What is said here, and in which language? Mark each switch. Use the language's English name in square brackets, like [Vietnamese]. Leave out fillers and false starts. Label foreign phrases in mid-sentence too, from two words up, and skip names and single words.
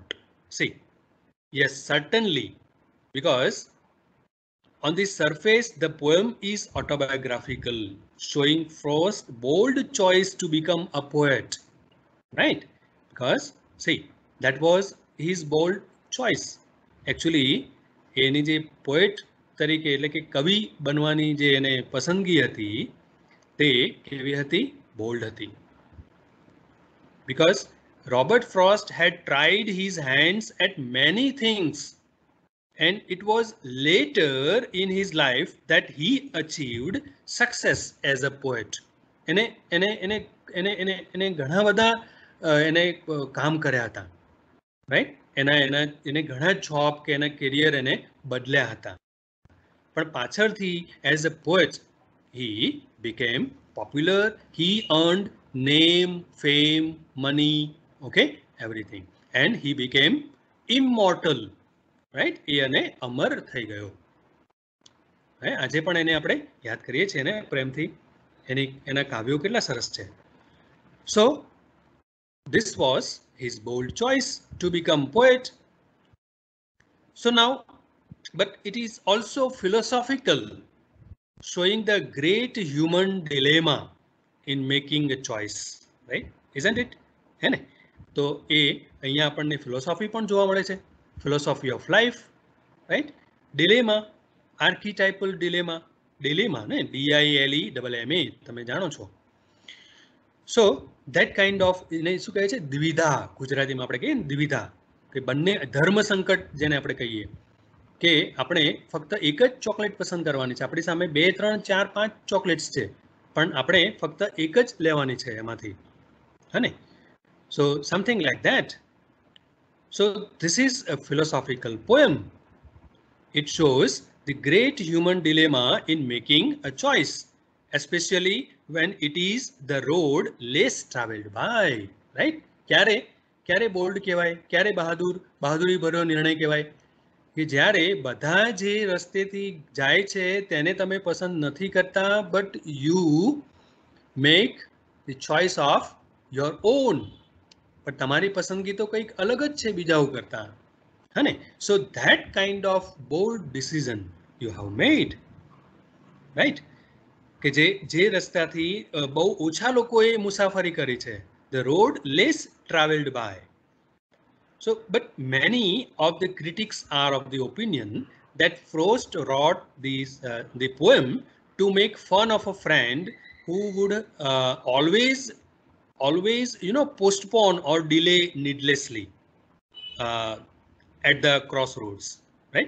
[English] See, yes, certainly, because on the surface, the poem is autobiographical, showing Frost's bold choice to become a poet, right? Because, see, that was his bold choice. Actually, [Gujarati] એની જે પોએટ તરીકે એટલે કે કવિ બનવાની જે એને પસંદગી હતી તે કેવી હતી? બોલ્ડ હતી. [English] Because Robert Frost had tried his hands at many things, and it was later in his life that he achieved success as a poet. [Gujarati] એને એને એને એને એને એને ઘણા બધા એને કામ કર્યા હતા, રાઈટ? એને ઘણા જોબ કે એના કેરિયર એને બદલ્યા હતા, પણ પાછળથી [English] as a poet he became popular, he earned name, fame, money, okay, everything, and he became immortal, right? [Gujarati] એ અને અમર થઈ ગયો. આજે પણ એને આપણે યાદ કરીએ છીએ ને પ્રેમથી. એના કાવ્યો કેટલા સરસ છે. [English] So this was his bold choice to become poet. So now, but it is also philosophical, showing the great human dilemma in making a choice, right? Isn't it? [Hindi] है ने? [Gujarati] तो એ અહીંયા આપણને ફિલોસોફી પણ જોવા મળે છે, [English] philosophy of life, right? [Gujarati] ડિલેમા, [English] archetypal dilemma [Gujarati] ને, DILEMMA, તમે જાણો છો. [English] so that kind of, એને શું કહે છે? [Gujarati] દ્વિધા, ગુજરાતીમાં આપણે કહીએ ને દ્વિધા, કે બંને ધર્મ સંકટ જેને આપણે કહીએ, કે આપણે ફક્ત એક જ ચોકલેટ પસંદ કરવાની છે, આપણી સામે 2, 3, 4, 5 ચોકલેટ્સ છે, પણ આપણે ફક્ત એક જ લેવાની છે એમાંથી, હે ને? [English] So something like that. So this is a philosophical poem. It shows the great human dilemma in making a choice, especially when it is the road less traveled by, right? [Gujarati] ક્યારે બોલ્ડ કહેવાય, ક્યારે બહાદુરી ભર્યો નિર્ણય કહેવાય, કે જ્યારે બધા જે રસ્તેથી જાય છે તેને તમે પસંદ નથી કરતા, [English] but you make the choice of your own. [Gujarati] પણ તમારી પસંદગી તો કંઈક અલગ જ છે બીજાઓ કરતા, હે ને? [English] So that kind of bold decision you have made, right? [Gujarati] કે જે રસ્તાથી બહુ ઓછા લોકોએ મુસાફરી કરી છે, [English] the road less traveled by. So, but many of the critics are of the opinion that Frost wrote the poem to make fun of a friend who would always, you know, postpone or delay needlessly at the crossroads, right?